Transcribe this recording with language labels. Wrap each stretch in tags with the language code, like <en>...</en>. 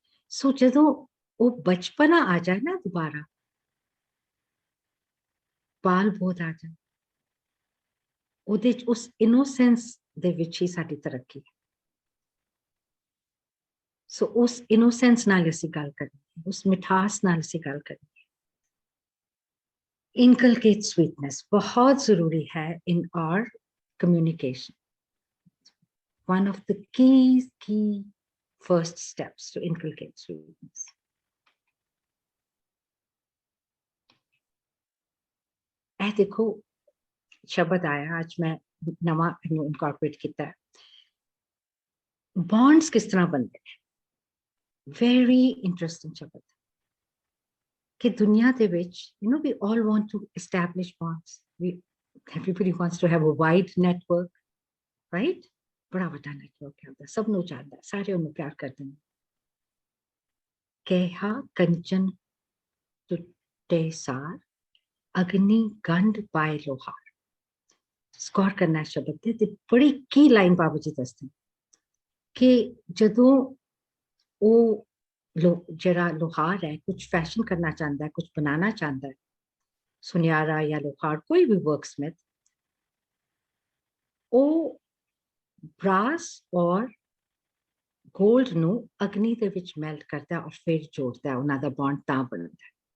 <pa>ਸੋ ਜਦੋਂ ਉਹ ਬਚਪਨਾ ਆ ਜਾਏ ਨਾ ਦੁਬਾਰਾ, ਬਾਲ ਬੋਧ ਆ ਜਾਏ, ਉਹਦੇ ਚ ਉਸ ਇਨੋਸੈਂਸ ਦੇ ਵਿੱਚ ਹੀ ਸਾਡੀ ਤਰੱਕੀ ਹੈ। ਸੋ ਉਸ ਇਨੋਸੈਂਸ ਨਾਲ ਅਸੀਂ ਗੱਲ ਕਰਨੀ, ਉਸ ਮਿਠਾਸ ਨਾਲ ਅਸੀਂ ਗੱਲ ਕਰਨੀ।</pa> <en>inculcate sweetness</en> <pa>ਬਹੁਤ ਜ਼ਰੂਰੀ ਹੈ</pa> <en>in our communication. One of the key first steps to inculcate sweetness.</en> <pa>ਇਹ ਦੇਖੋ ਸ਼ਬਦ ਆਇਆ ਅੱਜ ਮੈਂ ਨਵਾਂ ਇਹਨੂੰ ਇਨਕਾਰਪੋਰੇਟ ਕੀਤਾ ਹੈ। ਬੌਂਡਸ ਕਿਸ ਤਰ੍ਹਾਂ ਬਣਦੇ ਨੇ,</pa> <en>very interesting</en> <pa>ਸ਼ਬਦ ਕਿ ਦੁਨੀਆ ਦੇ ਵਿੱਚ</pa> <en>we all want to establish bonds. Everybody wants to have a wide network, right?</en> <pa>ਬੜਾ ਵੱਡਾ ਨੈਟਵਰਕ ਹੈ, ਸਭ ਨੂੰ ਚਾਹਦਾ, ਸਾਰੇ ਉਹਨੂੰ ਪਿਆਰ ਕਰਦੇ ਨੇ। ਕਿਹਾ ਕੰਚਨ ਟੁੱਟੇ ਸਾਰ, ਅਗਨੀ ਗੰਢ ਪਾਏ ਲੋਹਾਰ। ਸਕੋਰ ਕਰਨਾ ਸ਼ਬਦ ਤੇ ਬੜੀ ਕੀ ਲਾਈਨ ਬਾਬਾ ਜੀ ਦੱਸਦੇ ਕਿ ਜਦੋਂ ਉਹ ਜਿਹੜਾ ਲੋਹਾਰ ਹੈ ਕੁਝ ਫੈਸ਼ਨ ਕਰਨਾ ਚਾਹੁੰਦਾ ਹੈ, ਕੁਝ ਬਣਾਉਣਾ ਚਾਹੁੰਦਾ ਹੈ, ਸੁਨਿਆਰਾ ਜਾਂ ਲੋਹਾਰ ਕੋਈ ਵੀ ਵਰਕਸਮਿਥ, ਉਹ ਬ੍ਰਾਸ ਔਰ ਗੋਲਡ ਨੂੰ ਅਗਨੀ ਦੇ ਵਿੱਚ ਮੈਲਟ ਕਰਦਾ ਔਰ ਫਿਰ ਜੋੜਦਾ, ਉਹਨਾਂ ਦਾ ਬੌਂਡ ਤਾਂ ਬਣਦਾ।</pa>